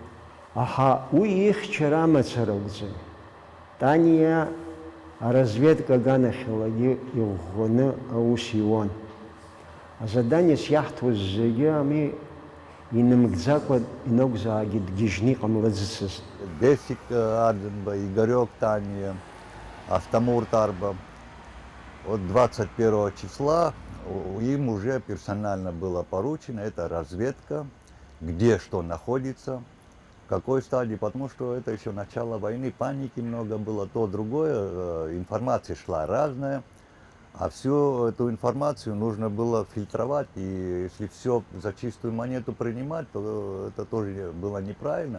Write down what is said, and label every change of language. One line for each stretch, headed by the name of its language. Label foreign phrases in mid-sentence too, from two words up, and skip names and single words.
Abkhazian: Аха уи ихьчара амацара акәӡам. Таниа аразведка аганахьалагьы иӷәӷәаны аус иуан. Азаданиас иаҳҭоз зегьы ами инымгӡакәа инакәзаагьы дгьежьны иҟамлаӡыцызт. Бесик Арӡынба, Игорек Тания, Астамур Тарба.
Russian: Вот 21 числа им уже персонально было поручено, это разведка, где что находится, в какой стадии, потому что это еще начало войны, паники много было, то, другое, информация шла разная, а всю эту информацию нужно было фильтровать, и если все за чистую монету принимать, то это тоже было неправильно.